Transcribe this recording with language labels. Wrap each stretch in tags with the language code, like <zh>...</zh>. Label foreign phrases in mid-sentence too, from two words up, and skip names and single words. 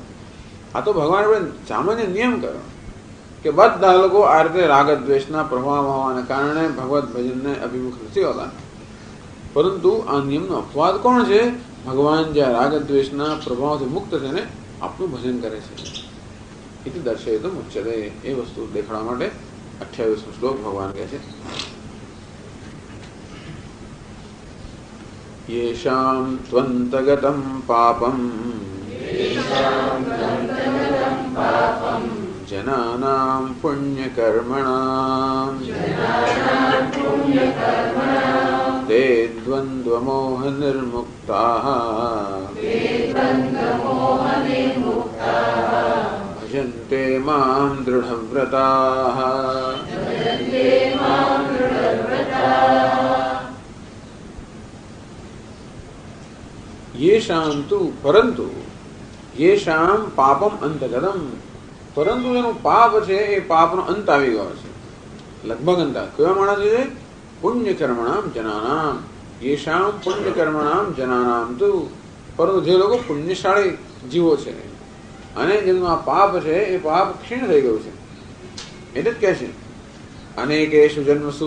<gu>આ તો ભગવાન આપણે સામાન્ય નિયમ કર્યો કે બધા લોકો આ રીતે રાગ દ્વેષના પ્રભાવ હોવાને કારણે ભગવત ભજનને અભિમુખ નથી હોતા, પરંતુ આ નિયમનો અપવાદ કોણ છે? ભગવાન જ્યાં રાગ દ્વેષના પ્રભાવથી મુક્ત થઈને આપનું ભજન કરે છે. એથી</gu> <sa>દર્શયિતુમ ઉચ્યતે.</sa> <gu>એ વસ્તુ દેખાડવા માટે 28મો શ્લોક ભગવાન કહે છે</gu> <sa>येषां त्वन्तगतं पापम् जनानां पुण्यकर्मणां ते द्वन्द्वमोहनिर्मुक्ताः भजन्ते मां दृढव्रताः येषां तु परंतु येषां पापम अंतगतम</sa> <gu>પરંતુ એનું પાપ છે એ પાપનો અંત આવી ગયો છે લગભગ અંત કેવા માણસ છે</gu> <sa>પુણ્યકર્મણામ જનાનામ યેષામ પુણ્યકર્મણામ જનાનામ</sa> <gu>તો પરંતુ જે લોકો પુણ્યશાળી જીવો છે અને જેનું આ પાપ છે એ પાપ ક્ષીણ થઈ ગયું છે એટલે જ કહે છે</gu> <sa>અનેકેષુ જન્મસુ</sa>